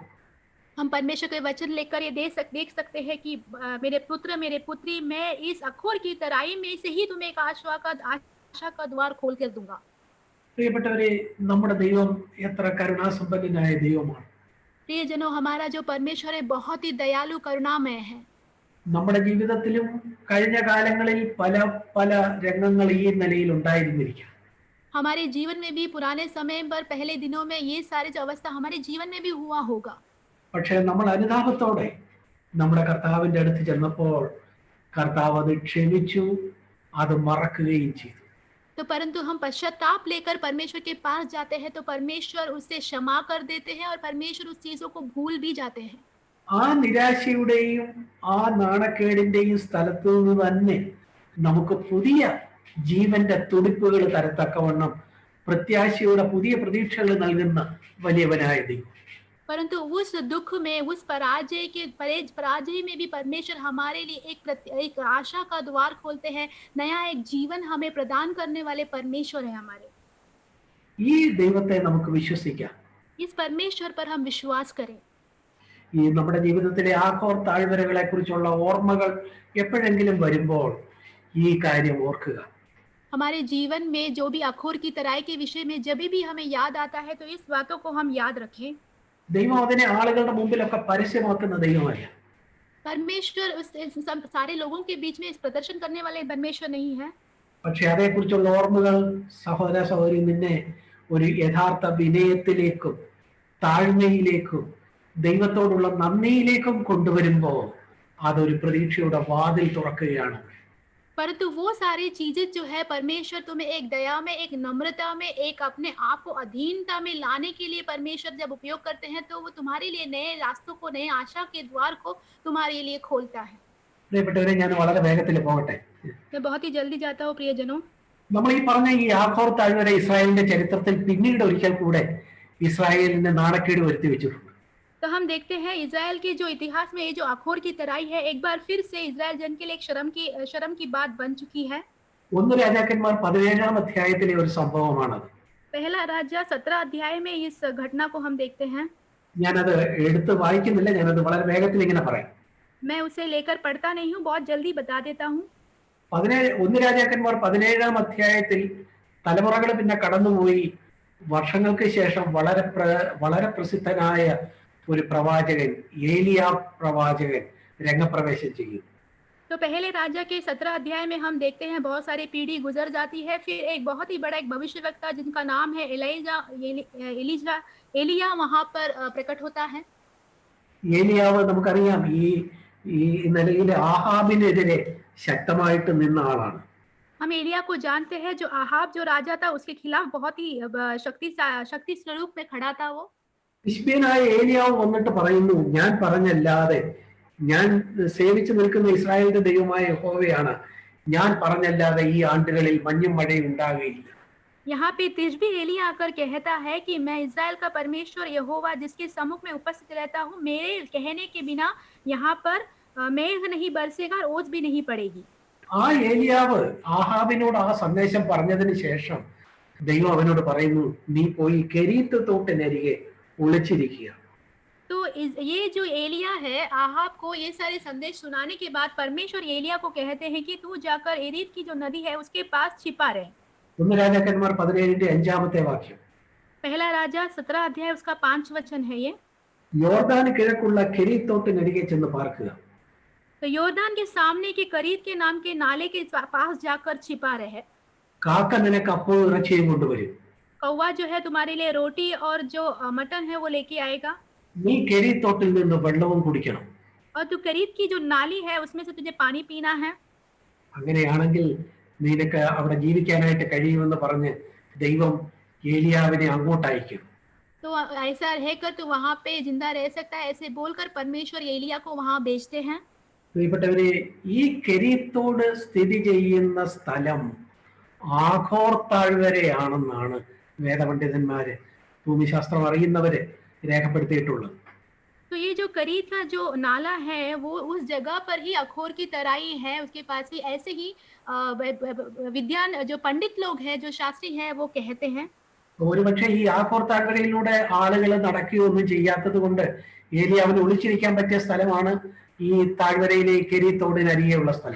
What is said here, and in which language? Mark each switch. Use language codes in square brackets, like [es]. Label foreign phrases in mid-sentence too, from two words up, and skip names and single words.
[hi] हम परमेश्वर के वचन लेकर ये देख सकते हैं कि मेरे पुत्र मेरे पुत्री, मैं इस अखोर की तराई में से ही तुम्हें एक आशा का द्वार खोल कर दूंगा। [ml] പ്രിയപ്പെട്ടവരെ, നമ്മുടെ ദൈവം എത്ര കരുണാസമ്പന്നനായ ദൈവമാണ്. [hi] प्रियजनों, हमारा जो परमेश्वर है बहुत ही दयालु करुणामय है। [ml] നമ്മുടെ ജീവിതത്തിലും കഴിഞ്ഞ കാലങ്ങളിൽ പല പല രംഗങ്ങൾ ഈ നിലയിൽ ഉണ്ടായിരുന്നിരിക്കാം. [hi] हमारे जीवन में भी पुराने समय पर पहले दिनों में ये सारे जो अवस्था हमारे जीवन में भी हुआ होगा। [ml] പക്ഷേ നമ്മൾ അനുതാപത്തോടെ നമ്മുടെ കർത്താവിന്റെ അടുത്ത് ചെന്നപ്പോൾ കർത്താവ് അത് ക്ഷമിച്ചു, അത് മറക്കുകയും ചെയ്തു. [hi] तो परंतु हम पश्चाताप लेकर परमेश्वर के पास जाते हैं तो परमेश्वर उसे क्षमा कर देते हैं और परमेश्वर उस चीजों को भूल भी जाते हैं। [ml] ആ നിരാശയുടെയും ആ നാണക്കേടിന്റെയും സ്ഥലത്തു നിന്ന് തന്നെ നമുക്ക് പുതിയ ജീവന്റെ തുടിപ്പുകൾ തരത്തക്കവണ്ണം പ്രത്യാശയുടെ പുതിയ പ്രതീക്ഷകൾ നൽകുന്ന വലിയവനായ ദൈവം. [hi] परंतु उस दुख में, उस पराजय में भी परमेश्वर हमारे लिए एक आशा का द्वार खोलते हैं। नया एक जीवन हमें प्रदान करने वाले परमेश्वर है हमारे। [ml] ഈ ദൈവത്തെ നമുക്ക് വിശ്വസിക്കാം. [hi] इस परमेश्वर पर हम विश्वास करें। [ml] ഈ നമ്മുടെ ജീവിതത്തിലെ ആഘോർ താഴ്വരകളെ കുറിച്ചുള്ള ഓർമ്മകൾ എപ്പോഴെങ്കിലും വരുമ്പോൾ ഈ കാര്യം ഓർക്കുക. [hi] हमारे जीवन में जो भी अखोर की तराई के विषय में जब भी हमें याद आता है तो इस बातों को हम याद रखें। [ml] ദൈവം അതിനെ ആളുകളുടെ മുമ്പിലൊക്കെ പരസ്യമാക്കുന്ന ദൈവമല്ല. [hi] परमेश्वर सारे लोगों के बीच में इस प्रदर्शन करने वाले परमेश्वर नहीं है। [ml] പക്ഷെ അതേക്കുറിച്ചുള്ള ഓർമ്മകൾ സഹോദര സഹോദരി നിന്നെ ഒരു യഥാർത്ഥ വിനയത്തിലേക്കും താഴ്മയിലേക്കും ദൈവത്തോടുള്ള നന്ദിയിലേക്കും കൊണ്ടുവരുമ്പോൾ അതൊരു പ്രതീക്ഷയുടെ വാതിൽ തുറക്കുകയാണ്. [hi] परंतु वो सारी चीजें जो है परमेश्वर तुम्हें एक दया में, एक नम्रता में, एक अपने आप को अधीनता में लाने के लिए परमेश्वर जब उपयोग करते हैं तो वो तुम्हारे लिए नए रास्तों को, नए आशा के द्वार को तुम्हारे लिए खोलता है। [ml] പ്രിയപ്പെട്ടവരെ, ഞാൻ വളരെ വേഗത്തിൽ പോകട്ടെ. [hi] मैं बहुत ही जल्दी जाता हूँ प्रियजनों। [ml] നമ്മൾ ഈ പറഞ്ഞ ഈ ആഘോർ താഴ്വര ഇസ്രായേലിന്റെ ചരിത്രത്തിൽ പിന്നീട് ഒരിക്കൽ കൂടെ ഇസ്രായേലിന്റെ നാണക്കേട് വരുത്തി വെച്ചിട്ടുണ്ട്. [hi] तो हम देखते हैं इजराइल के जो इतिहास में ये जो अखोर की तराई है एक बार फिर से इजराइल जन के लिए एक शर्म की बात बन चुकी है। [ml] 1 രാജാക്കന്മാർ 17-ാം അധ്യായത്തിലെ ഒരു സംഭവമാണത്. [hi] पहला राजा 17 अध्याय में इस घटना को हम देखते हैं। [ml] ഞാനത് എടുത്ത് വായിക്കുന്നില്ല, ഞാനത് വളരെ വേഗത്തിൽ ഇങ്ങനെ പറയാം. [hi] मैं उसे लेकर पढ़ता नहीं हूँ, बहुत जल्दी बता देता हूँ। [ml] 17 രാജാക്കന്മാർ 17-ാം അധ്യായത്തിൽ തലമുറകൾ പിന്നെ കടന്നുപോയി വർഷങ്ങൾക്ക് ശേഷം വളരെ പ്രസിദ്ധനായ ഒരു പ്രവാചകൻ ഏലിയ പ്രവാചകൻ രംഗപ്രവേശം ചെയ്യും. [hi] तो पहले राजा के 17 अध्याय में हम देखते हैं बहुत सारी पीढ़ी गुजर जाती है, फिर एक बहुत ही बड़ा एक भविष्यवक्ता जिनका नाम है एलिया वहां पर प्रकट होता है। [ml] ഏലിയാവ് നമുക്കറിയാം ഈ നിലയിൽ ആഹാബിനെതിരെ ശക്തമായിട്ട് നിന്ന ആളാണ്. [hi] हम एलिया को जानते हैं, जो आहाब जो राजा था उसके खिलाफ बहुत ही शक्ति स्वरूप में खड़ा था वो। [ml] തിശ്ബ്യനായ ഏലിയാവ് വന്നിട്ട് പറയുന്നു, ഞാൻ പറഞ്ഞല്ലാതെ, ഞാൻ സേവിച്ചു നിൽക്കുന്ന ഇസ്രായേലിന്റെ ദൈവമായ യഹോവയാണ്, ഞാൻ പറഞ്ഞല്ലാതെ ഈ ആണ്ടുകളിൽ മഞ്ഞും മഴയും ഉണ്ടാകുകയില്ല. [hi] यहाँ पे तिशबी एलिया आकर कहता है कि मैं इज़राइल का परमेश्वर यहोवा जिसके सम्मुख में उपस्थित रहता हूँ, मेरे कहने के बिना यहाँ पर मेघ नहीं बरसेगा और ओस भी नहीं पड़ेगी। [ml] ആ ഏലിയാവ് ആഹാബിനോട് ആ സന്ദേശം പറഞ്ഞതിന് ശേഷം ദൈവം അവനോട് പറയുന്നു, നീ പോയി കെരീത്ത് തോട്ടിനരികെ ഒളിച്ചിരിക്കുക. [hi] तो ये जो एलिया है, आहाब को ये सारे संदेश सुनाने के बाद परमेश्वर एलिया को कहते हैं कि तू जाकर एरीत की जो नदी है उसके पास छिपा रहे। [ml] 1 രാജാക്കന്മാർ 17-ന്റെ 5-ാമത്തെ വാക്യം. [hi] पहला राजा 17 अध्याय उसका 5 वचन है ये। [ml] യോർദാന് കിഴക്കുള്ള കെരീത്ത് തോട്ടിനരികെ ചെന്ന് പാർക്കുക. [hi] तो योर्दान के सामने के करीत के नाम के नाले के पास जाकर छिपा रहे। [ml] കാക്ക നിനക്ക് അപ്പവും ഇറച്ചിയും കൊണ്ടുവരും. [hi] कौवा जो है तुम्हारे लिए रोटी और जो मटन है वो लेके आएगा। [ml] നീ കെരീത്ത് തോട്ടിൽ നിന്ന് വെള്ളവും കുടിക്കണം. [hi] और तू करीत की जो नाली है उसमें से तुझे पानी पीना है। [ml] അങ്ങനെയാണെങ്കിൽ നിനക്ക് അവിടെ ജീവിക്കാനായിട്ട് കഴിയുമെന്ന് പറഞ്ഞ് ദൈവം ഏലിയാവിനെ അങ്ങോട്ട് അയക്കും. [hi] तो ऐसा रहकर तू वहां पे जिंदा रह सकता है, ऐसे बोलकर परमेश्वर एलिया को वहां भेजते हैं। [ml] പ്രിയപ്പെട്ടവരെ, ഈ കെരീത്തോട് സ്ഥിതി ചെയ്യുന്ന സ്ഥലം ആഖോർ താഴ്വരയാണെന്നാണ് വേദപണ്ഡിതന്മാര്, ഭൂമിശാസ്ത്രം അറിയുന്നവര് രേഖപ്പെടുത്തിയിട്ടുള്ളത്. [hi] तो ये जो करीत का जो नाला है वो उस जगह पर ही अखोर की तराई है, उसके पास ही। ऐसे ही विद्वान जो पंडित लोग हैं, जो शास्त्री हैं, वो कहते हैं। [ml] ഒരുപക്ഷെ ഈ ആഖോർ താഴ്വരയിലൂടെ ആളുകൾ നടക്കുകയൊന്നും ചെയ്യാത്തത് കൊണ്ട് ഏലിയാവിന് ഒളിച്ചിരിക്കാൻ പറ്റിയ സ്ഥലമാണ് ഈ താഴ്വരയിലെ കെരീത്തോടിനരികെയുള്ള സ്ഥലം.